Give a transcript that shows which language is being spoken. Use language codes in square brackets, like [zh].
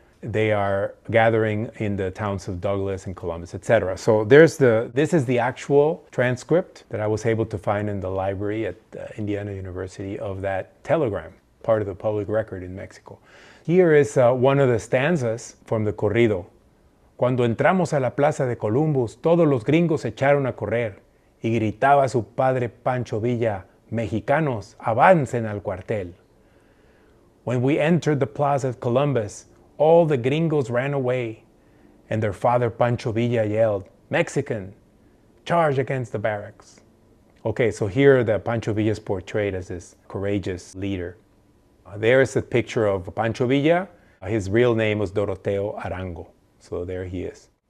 [en] They are gathering in the towns of Douglas and Columbus, etc. So this is the actual transcript that I was able to find in the library at Indiana University of that telegram, part of the public record in Mexico. Here is one of the stanzas from the corrido. [es] Cuando entramos a la plaza de Columbus, todos los gringos se echaron a correr y gritaba su padre Pancho Villa, mexicanos, avancen al cuartel. [en] When we entered the plaza of Columbus, all the gringos ran away, and their father Pancho Villa yelled, Mexican, charge against the barracks. Okay, so here the Pancho Villa is portrayed as this courageous leader. There's a picture of Pancho Villa. His real name was Doroteo Arango. So there he is.